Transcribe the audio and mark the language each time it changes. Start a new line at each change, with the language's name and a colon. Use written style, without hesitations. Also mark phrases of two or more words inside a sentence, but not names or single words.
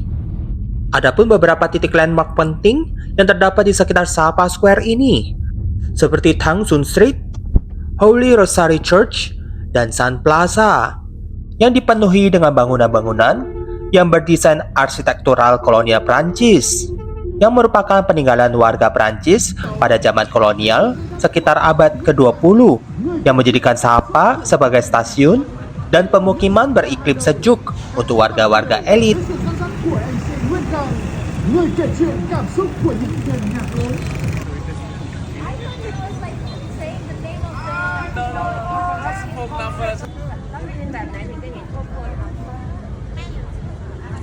Indonesian: Adapun beberapa titik landmark penting yang terdapat di sekitar Sapa Square ini, seperti Thang Son Street, Holy Rosary Church, dan Sun Plaza, yang dipenuhi dengan bangunan-bangunan yang berdesain arsitektural kolonial Prancis, yang merupakan peninggalan warga Prancis pada zaman kolonial sekitar abad ke-20, yang menjadikan Sapa sebagai stasiun dan pemukiman beriklim sejuk untuk warga-warga elit.
Vietnamese: Hãy subscribe cho kênh Ghiền Mì Gõ để không bỏ lỡ những video hấp dẫn.